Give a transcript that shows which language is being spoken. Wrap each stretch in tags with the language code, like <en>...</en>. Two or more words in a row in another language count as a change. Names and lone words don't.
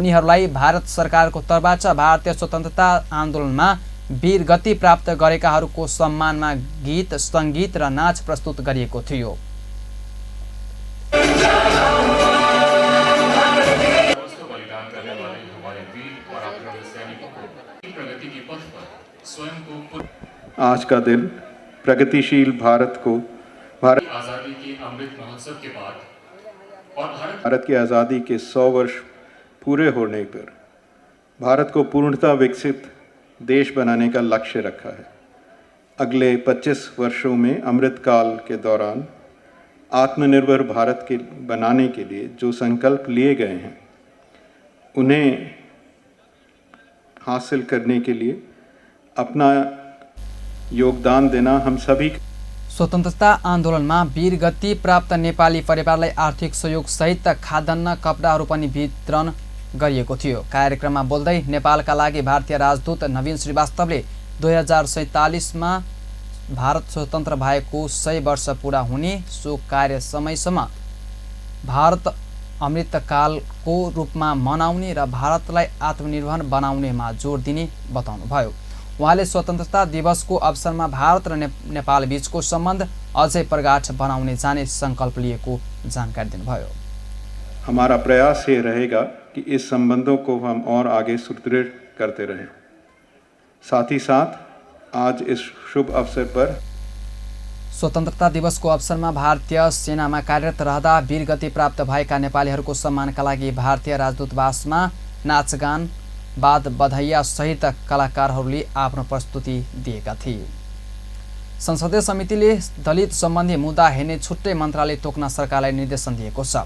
<ne>उनीहरूलाई भारत सरकारको तर्फबाट भारतीय स्वतन्त्रता आन्दोलनमा वीर गति प्राप्त गरेकाहरूको सम्मानमा गीत, सङ्गीत र नाच प्रस्तुत गरिएको थियो।</ne> <hi>आज का दिन प्रगतिशील भारत को आज़ादी के अमृत महोत्सव के बाद और भारत की आज़ादी के 100 वर्ष पूरे होने पर भारत को पूर्णतः विकसित देश बनाने का लक्ष्य रखा है। अगले 25 वर्षों में अमृतकाल के दौरान आत्मनिर्भर भारत के बनाने के लिए जो संकल्प लिए गए हैं उन्हें हासिल करने के लिए अपना योगदान देना हम सभी।</hi> <ne>स्वतन्त्रता आन्दोलनमा वीर गति प्राप्त नेपाली परिवारलाई आर्थिक सहयोग सहित खाद्यान्न, कपडाहरू पनि वितरण गरिएको थियो। कार्यक्रममा बोल्दै नेपालका लागि भारतीय राजदूत नवीन श्रीवास्तवले 2047मा भारत स्वतन्त्र भएको 100 वर्ष पुरा हुने सो कार्य समयसम्म भारत अमृतकालको रूपमा मनाउने र भारतलाई आत्मनिर्भर बनाउनेमा जोड दिने बताउनुभयो। उहाँले स्वतन्त्रता दिवसको अवसरमा भारत र नेपाल बीचको सम्बन्ध अझै प्रगाढ बनाउने जाने संकल्प लिएको जानकारी दिनुभयो।</ne> <hi>हमारा प्रयास ये रहेगा कि इस संबंधों को हम और आगे सुदृढ़ करते रहें। साथ ही साथ आज इस शुभ अवसर पर</hi> <ne>स्वतन्त्रता दिवसको अवसरमा भारतीय सेनामा कार्यरत रहँदा वीर गति प्राप्त भएका नेपालीहरूको सम्मानका लागि भारतीय राजदूतवासमा नाचगान, वाद बधाइया सहित कलाकारहरूले आफ्नो प्रस्तुति दिएका थिए। संसदीय समितिले दलित सम्बन्धी मुद्दा हेर्ने छुट्टै मन्त्रालय तोक्न सरकारलाई निर्देशन दिएको छ।</ne>